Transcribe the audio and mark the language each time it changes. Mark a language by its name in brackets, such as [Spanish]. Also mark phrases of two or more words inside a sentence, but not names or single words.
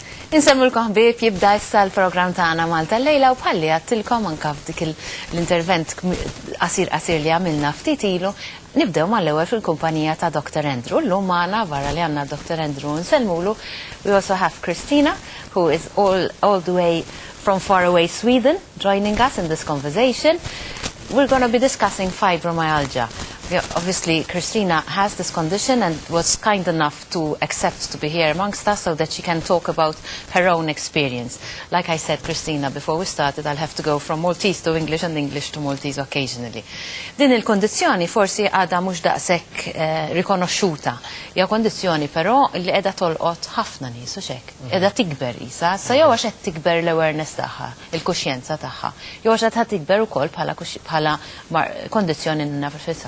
[Maltese] Insemmu l-koħbib jibda issa l-program tagħna Malta l-lejla u bħalli għattilkom anka f'dik l-intervent qasir li għamilna ftit ilu. Nibdew mal-ewwel fil-kumpanija ta' Dr. Andrew. Llum magħna wara li għandna Dr. Andrew nsellmulu. [English] We also have Christina, who is all the way from far away Sweden, joining us in this conversation. We're going to be discussing fibromyalgia. Obviously, Christina has this condition and was kind enough to accept to be here amongst us so that she can talk about her own experience. Like I said, Christina, before we started, I'll have to go from Maltese to English and English to Maltese occasionally. [Maltese] Din il-kondizzjoni forsi għadha mhux daqshekk rikonoxxuta. Hija kondizzjoni però li qiegħda tolqot ħafna nies u xek. Qiegħda tikber isa, sa jew għax qed tikber l-awareness tagħha, il-kuxjenza tagħha. Jew għax qed tikber ukoll bħala kondizzjoni nifisha.